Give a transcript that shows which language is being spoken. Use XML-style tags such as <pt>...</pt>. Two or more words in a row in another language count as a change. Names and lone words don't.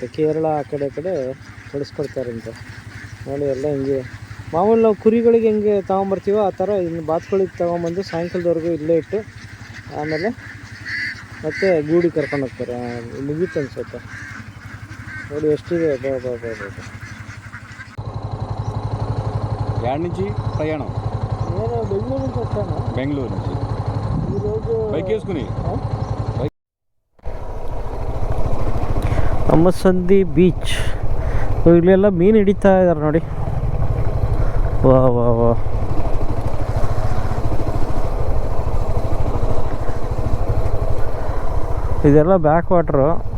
<kn>ಕೇರಳ ಆ ಕಡೆ ಕಳಿಸ್ಕೊಡ್ತಾರಂತೆ. ನೋಡಿ, ಎಲ್ಲ ಹಿಂಗೆ ಮಾಮೂಲಿ ನಾವು ಕುರಿಗಳಿಗೆ ಹೆಂಗೆ ತೊಗೊಂಬರ್ತೀವೋ ಆ ಥರ ಇನ್ನು ಬಾತುಕೋಳಿಗೆ ತೊಗೊಂಬಂದು ಸಾಯಂಕಾಲದವರೆಗೂ ಇಲ್ಲೇ ಇಟ್ಟು ಆಮೇಲೆ ಮತ್ತೆ ಗೂಡಿ ಕರ್ಕೊಂಡು ಹೋಗ್ತಾರೆ. ಮುಗೀತು ಅನ್ಸುತ್ತೆ. ನೋಡಿ ಎಷ್ಟಿದೆ.</kn> <te>యాడ్ నుంచి ప్రయాణం నేను బెంగళూరు నుంచి వచ్చాను. బెంగళూరు నుంచి ఈరోజు బైక్ వేసుకుని</te> <kn>ಅಮ್ಮಸಂದಿ ಬೀಚ್. ಇಲ್ಲೆಲ್ಲ ಮೀನು ಹಿಡಿತಾ ಇದ್ದಾರೆ ನೋಡಿ. ವಾ ವಾ ವಾ, ಇದೆಲ್ಲ</kn> <en>back water.</en>